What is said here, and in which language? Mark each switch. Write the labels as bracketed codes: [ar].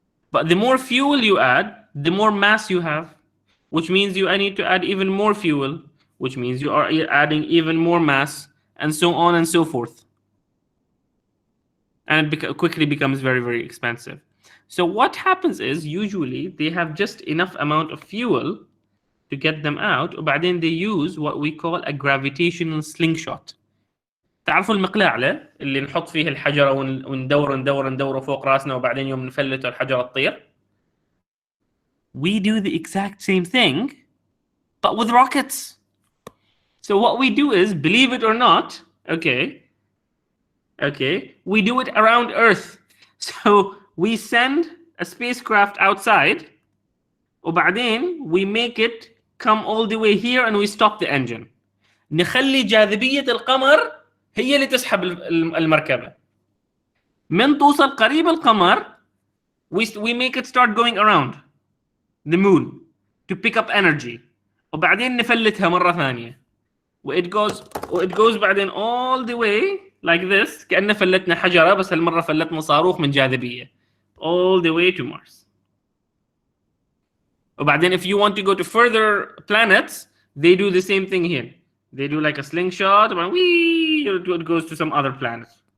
[en] But the more fuel you add, the more mass you have, which means you need to add even more fuel, which means you are adding even more mass, and so on and so forth. And it quickly becomes very, very expensive. So what happens is usually they have just enough amount of fuel to get them out, [ar] وبعدين [en] they use what we call a gravitational slingshot. [ar] تعرفوا المقلاع اللي نحط فيه الحجرة وندوره فوق راسنا وبعدين يوم نفلته الحجرة تطير؟ [en] We do the exact same thing, but with rockets. So what we do is, believe it or not, okay, we do it around Earth. So we send a spacecraft outside, [ar] وبعدين [en] we make it come all the way here and we stop the engine. [ar] نخلي جاذبية القمر هي اللي تسحب المركبة. من توصل قريب القمر [en] we make it start going around the moon to pick up energy. [ar] وبعدين نفلتها مرة ثانية. [en] it goes [ar] بعدين [en] all the way like this [ar] كأننا فلتنا حجرة بس هالمرة فلتنا صاروخ من جاذبية [en] all the way to Mars. [ar] وبعدين [en] if you want to go to further planets, they do the same thing here. They do like a slingshot, and it goes to some other planet.